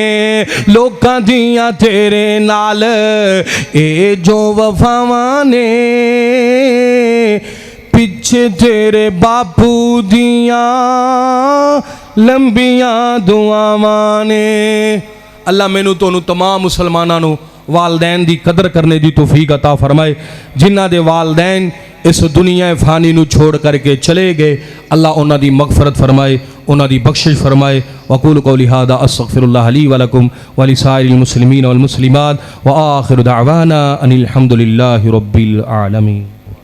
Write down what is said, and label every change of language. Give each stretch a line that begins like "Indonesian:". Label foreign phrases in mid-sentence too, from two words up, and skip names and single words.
Punjabi: ਲੋਕਾਂ ਦੀਆਂ ਤੇਰੇ ਨਾਲ ਏ ਜੋ ਵਫ਼ਾਵਾਂ ਨੇ ਪਿੱਛੇ ਤੇਰੇ ਬਾਪੂ ਦੀਆਂ ਲੰਬੀਆਂ ਦੁਆਵਾਂ ਨੇ। ਅੱਲਾਹ ਮੈਨੂੰ ਤੈਨੂੰ ਤਮਾਮ ਮੁਸਲਮਾਨਾਂ ਨੂੰ ਵਾਲਦੈਨ ਦੀ ਕਦਰ ਕਰਨੇ ਦੀ ਤੌਫ਼ੀਕ ਅਤਾ ਫ਼ਰਮਾਏ। ਜਿਨ੍ਹਾਂ ਦੇ ਵਾਲਦੈਨ ਇਸ ਦੁਨੀਆ ਫ਼ਾਨੀ ਨੂੰ ਛੱਡ ਕਰਕੇ ਚਲੇ ਗਏ, ਅੱਲਾਹ ਉਨ੍ਹਾਂ ਦੀ ਮਗ਼ਫ਼ਰਤ ਫ਼ਰਮਾਏ, ਉਨ੍ਹਾਂ ਦੀ ਬਖ਼ਸ਼ਿਸ਼ ਫ਼ਰਮਾਏ।
Arabic: وأقول قولي هذا أستغفر الله لي ولكم ولسائر المسلمين والمسلمات وآخر دعوانا أن الحمد لله رب العالمين.